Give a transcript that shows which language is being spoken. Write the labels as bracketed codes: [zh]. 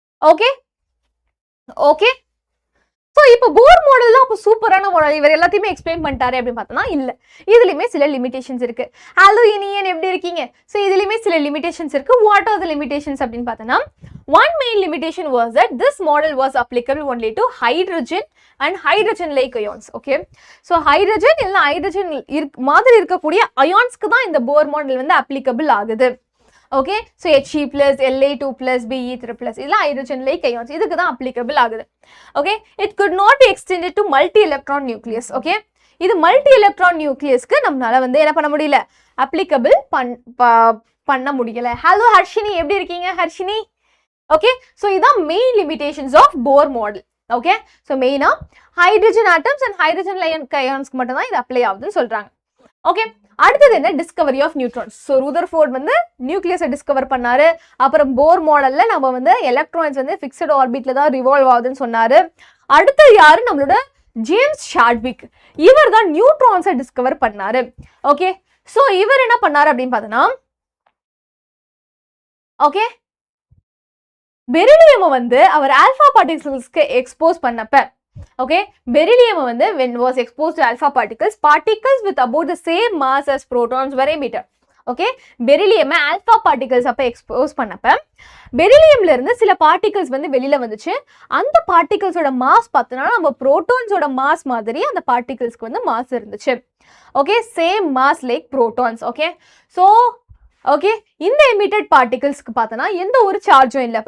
[ta] Okay okay, so இப்போ போர் model தான் அப்போ சூப்பரான மாடல், இவர் எல்லாத்தையுமே எக்ஸ்பிளைன் பண்ணிட்டாரு அப்படின்னு பார்த்தோம்னா இல்லை, இதுலையுமே சில லிமிடேஷன்ஸ் இருக்கு. ஹலோ இனியன், எப்படி இருக்கீங்க? ஸோ இதுலையுமே சில லிமிடேஷன்ஸ் இருக்கு. [en] what are the limitations [ta] அப்படின்னு பார்த்தோம்னா, [en] one main limitation was that this model was applicable only to hydrogen and hydrogen-like ions. [ta] Okay, so hydrogen இல்ல hydrogen மாதிரி இருக்கக்கூடிய ionsக்கு தான் இந்த போர் மாடல் வந்து applicable ஆகுது. Okay, so He+, La2+, Be3+, இதெல்லாம் hydrogen-like ions, இதுக்கு தான் applicable ஆகுது. [en] Okay, it could not be extended to multi-electron nucleus. [ta] Okay, இது மல்டி எலக்ட்ரான் நியூக்ளியஸ்க்கு நம்மளால வந்து என்ன பண்ண முடியல, applicable பண்ண முடியல. ஹலோ ஹர்ஷினி, எப்படி இருக்கீங்க ஹர்ஷினி? ஓகே, ஸோ இதான் [en] Main limitations of Bohr model. [ta] Okay, so மெயினாக ஹைட்ரஜன் ஆட்டம்ஸ் அண்ட் ஹைட்ரஜன் அயான்ஸ்க்கு மட்டும் தான் இது அப்ளை ஆகுதுன்னு சொல்கிறாங்க. ஓகே, அடுத்தது என்ன? Discovery of neutrons. So Rutherford வந்து நியூக்ளியஸை டிஸ்கவர் பண்ணாரு. அப்புறம் போர் மாடல்ல நம்ம வந்து எலக்ட்ரான்ஸ் வந்து ஃபிக்ஸட் ஆர்பிட்ல தான் ரிவால்வ் ஆகுதுன்னு சொன்னாரு. அடுத்தது யாரு? நம்மளோட ஜேம்ஸ் ஷாட்விக். இவர் தான் நியூட்ரான்ஸை டிஸ்கவர் பண்ணாரு. [en] okay, [ta] ஸோ இவர் என்ன பண்ணாரு அப்படின்னு பார்த்தோன்னா, ஓகே, பெரிலியம் வந்து அவர் ஆல்பா பார்ட்டிகிள்ஸ்க்கு எக்ஸ்போஸ் பண்ணப்ப, [en] okay, beryllium வந்து when was exposed to alpha particles with about the same mass as protons were emitted. [ta] okay, beryllium alpha particles அப்ப expose பண்ணப்ப பெரிலியம்ல இருந்து சில பார்ட்டிகல்ஸ் வந்து வெளியில வந்துச்சு. அந்த பார்ட்டிகல்ஸோட மாஸ் பார்த்தோம்னா நம்ம புரோட்டான்ஸோட மாஸ் மாதிரி அந்த பார்ட்டிகல்ஸ்க்கு வந்து மாஸ் இருந்துச்சு. Okay, [en] Same mass like protons. [ta] Okay, so okay, இந்த எமிட்டட் பார்ட்டிகல்ஸ்க்கு பார்த்தோன்னா எந்த ஒரு சார்ஜும் இல்லை.